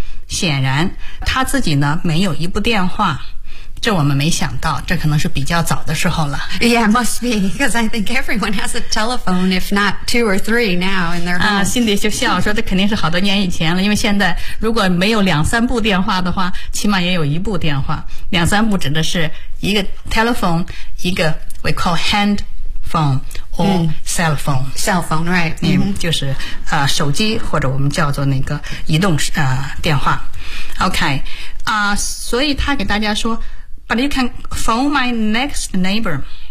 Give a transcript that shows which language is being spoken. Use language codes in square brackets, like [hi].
[zh] 显然他自己呢没有一部电话，这我们没想到，这可能是比较早的时候了。 [en] Yeah, must be, because I think everyone has a telephone, if not two or three now in their home. [zh] 心里就笑说这肯定是好多年以前了，因为现在如果没有两三部电话的话，起码也有一部电话。两三部指的是一个 telephone, 一个 [en] we call hand phone, or、mm. cell phone. Cell phone, right.、 Mm-hmm. [zh] 就是、手机或者我们叫做那个移动、电话。 [en] OK,、 [zh] 所以他给大家说 [en] But you can phone my next neighbor.